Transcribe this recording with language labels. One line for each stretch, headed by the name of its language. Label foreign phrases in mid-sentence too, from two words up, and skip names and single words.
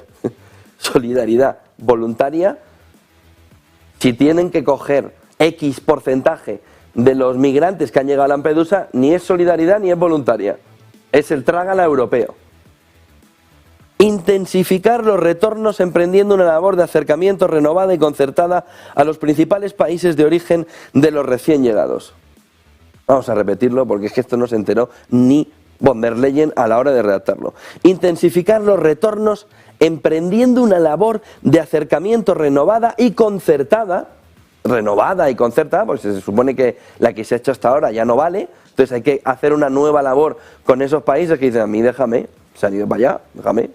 Spanish: Solidaridad voluntaria. Si tienen que coger X porcentaje de los migrantes que han llegado a Lampedusa, ni es solidaridad ni es voluntaria. Es el trágala europeo. Intensificar los retornos emprendiendo una labor de acercamiento renovada y concertada a los principales países de origen de los recién llegados. Vamos a repetirlo porque es que esto no se enteró ni von der Leyen a la hora de redactarlo. Intensificar los retornos emprendiendo una labor de acercamiento renovada y concertada. Renovada y concertada, porque se supone que la que se ha hecho hasta ahora ya no vale. Entonces hay que hacer una nueva labor con esos países que dicen, a mí déjame, se han ido para allá, déjame.